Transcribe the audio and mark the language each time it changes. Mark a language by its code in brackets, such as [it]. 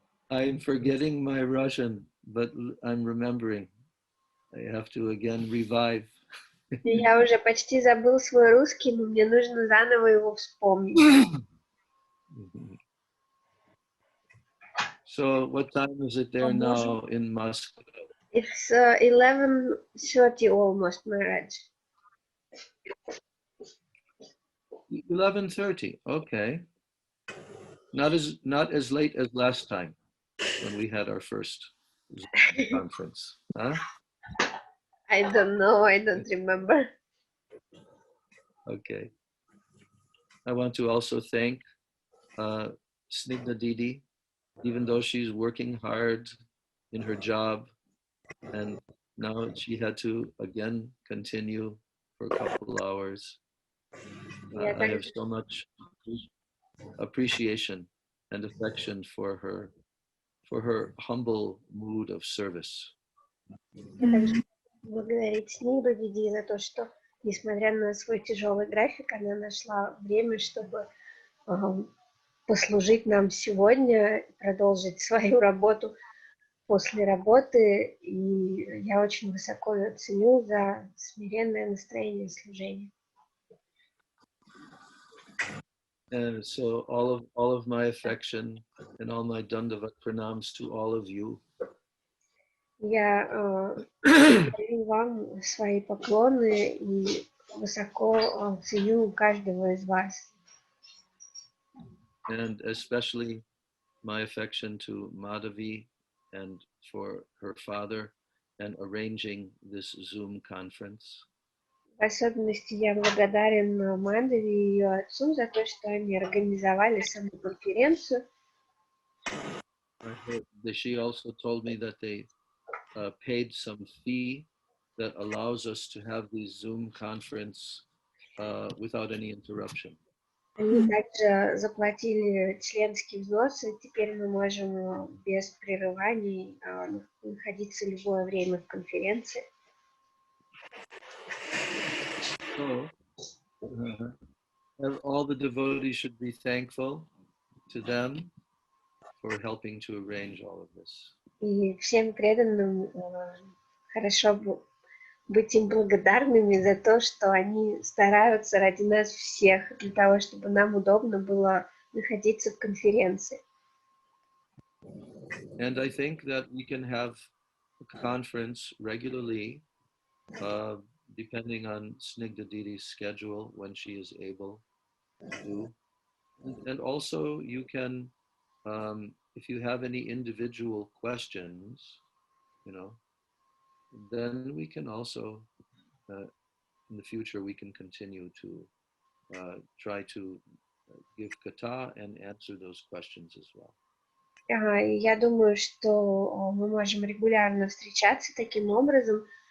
[en] I'm forgetting my Russian, but I'm remembering. I have to again revive. [ru] Я уже почти забыл свой русский, но мне нужно заново его вспомнить. [en] So, what time is it there now in Moscow? It's 11:30 almost, Maharaj. 11:30. Okay. Not as late as last time when we had our first conference. Huh? I don't know. I don't remember. Okay. I want to also thank Snigdha Didi, even though she's working hard in her job, and now she had to again continue for a couple hours. I have so much appreciation and affection for her humble mood of service. [ru] Я также благодарить Снигду Диди за то, что, несмотря на свой тяжелый график, она нашла время, чтобы послужить нам сегодня, продолжить свою работу после работы. И я очень высоко ее ценю за смиренное настроение служения. [en] And so all of my affection and all my dandavat pranams to all of you. [ru] Я даю вам свои поклоны и высоко ценю каждого из вас. [en] And especially my affection to Madhavi and for her father and arranging this Zoom conference. [ru] В особенности я благодарен Мадхави и ее отцу за то, что они организовали саму конференцию. [en] She also told me that they paid some fee that allows us to have these Zoom conference without any interruption. [ru] Они также заплатили членский взнос, и теперь мы можем без прерываний находиться любое время в конференции. [en] So, all the devotees should be thankful to them for helping to arrange all of this. [ru] И всем преданным хорошо быть им благодарными за то, что они стараются ради нас всех, для того, чтобы нам удобно было находиться в конференции. [en] And I think that we can have a conference regularly, depending on Snigdha Didi's schedule, when she is able to. And also you can, if you have any individual questions, then we can also, in the future, we can continue to try to give Kata and answer those questions as well. [ru] Я думаю, что мы можем регулярно встречаться таким образом.